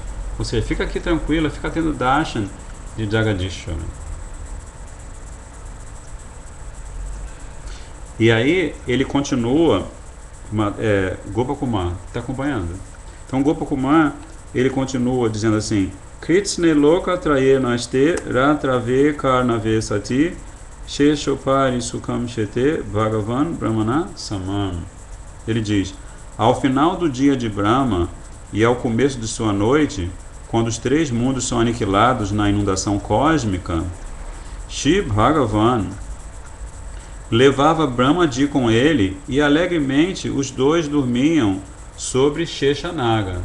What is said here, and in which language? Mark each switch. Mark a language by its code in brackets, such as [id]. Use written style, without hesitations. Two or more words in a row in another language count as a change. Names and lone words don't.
[pt] Ou seja, fica aqui tranquila, fica tendo darshan de Jagadishvara. E aí, ele continua, Gopakumar, está acompanhando? Então, Gopakumar, ele continua dizendo assim: [sa] कृत्स्ने लोक त्रये नष्टे रात्राव् एकार्णवे सति शेषोपरि सुखं शेते भगवान् ब्रह्मणा समम्. [pt] Ele diz: ao final do dia de Brahma e ao começo de sua noite, quando os três mundos são aniquilados na inundação cósmica, Shri Bhagavan levava Brahmaji com ele e alegremente os dois dormiam sobre Sheshanaga.